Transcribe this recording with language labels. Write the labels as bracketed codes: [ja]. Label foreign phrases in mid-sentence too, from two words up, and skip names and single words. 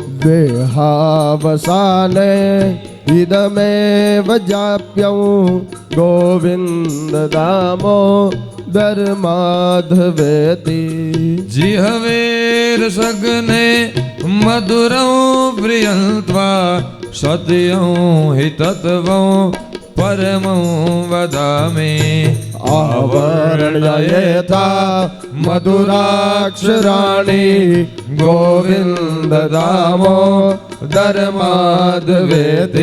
[sa] દેહાવસાને ઇદમેવ જાપ્યં ગોવિંદ દામોદર માધવેતિ. જીહવે રસગ્ને મધુરં પ્રિયંત્વા सत्यं हि तत्त्वं परमं वदामि आवर्णयेथा मधुराक्षराणि गोविन्द दामोदरमाधवेति